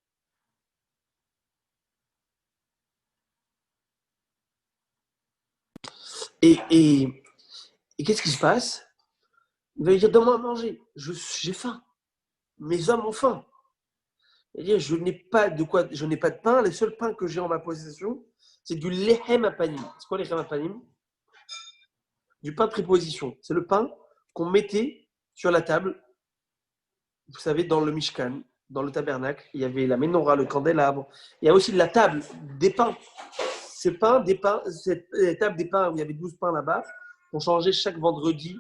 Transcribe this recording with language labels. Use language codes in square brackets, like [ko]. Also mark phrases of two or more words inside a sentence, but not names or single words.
[fr] Et qu'est-ce qui se passe? Il va lui dire, donne-moi à manger. J'ai faim. Mes hommes ont faim. Il va dire, je n'ai pas de pain. Le seul pain que j'ai en ma possession, c'est du [he] לחם הפנים. [fr] C'est quoi [he] לחם הפנים? [fr] Du pain de préposition. C'est le pain qu'on mettait sur la table. Vous savez, dans le Mishkan, dans le tabernacle, il y avait la menorah, le candélabre. Il y a aussi la table des pains. Cette table des pains où il y avait 12 pains là-bas, on changeait chaque vendredi.